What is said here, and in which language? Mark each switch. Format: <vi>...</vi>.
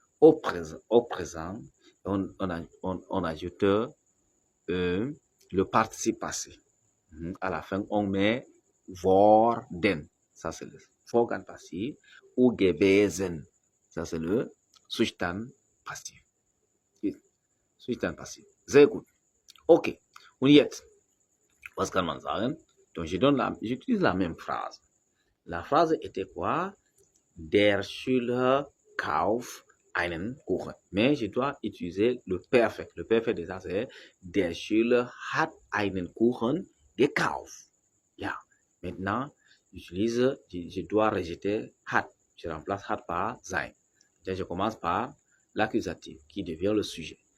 <fr>Au présent, on ajoute le participe passé. À la fin, on met worden. Ça, c'est le Vorgang passif. Ou gewesen. Ça, c'est le Zustand passif.</fr> <de>Zustand passif. Sehr gut. Okay. Und jetzt, was kann man sagen?</de> <fr>Donc, j'utilise la même phrase. La phrase était quoi?</fr> <de>Der Schüler kauft einen Kuchen.</de> <fr>Mais je dois utiliser le perfect. Le perfect déjà, c'est</fr> <de>der Schüler hat einen Kuchen gekauft.</de> <fr>Ja. Maintenant, je dois rejeter hat. Je remplace hat par sein. Je commence par l'accusatif qui devient le sujet.</fr>